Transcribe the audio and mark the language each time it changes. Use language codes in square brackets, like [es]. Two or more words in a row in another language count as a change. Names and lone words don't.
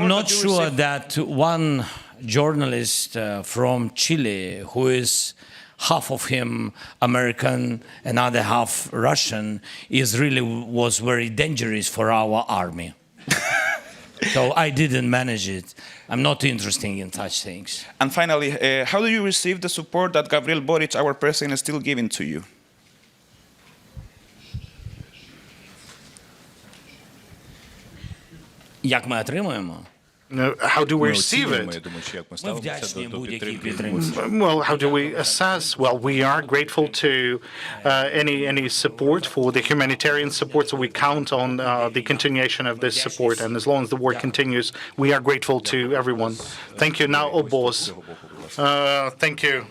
[en] I'm not sure that one journalist from Chile, who is half of him American, another half Russian, was very dangerous for our army. So I didn't manage it. I'm not interested in such things. And finally, how do you receive the support that Gabriel Boric, our president, is still giving to you? [uk] Як ми отримуємо? [en] How do we receive it? [uk] Ми вдячні будь-якій підтримці. [en] Well, how do we assess? Well, we are grateful to any support for the humanitarian support, so we count on the continuation of this support. And as long as the war continues, we are grateful to everyone. Thank you. Now, Obos. Thank you.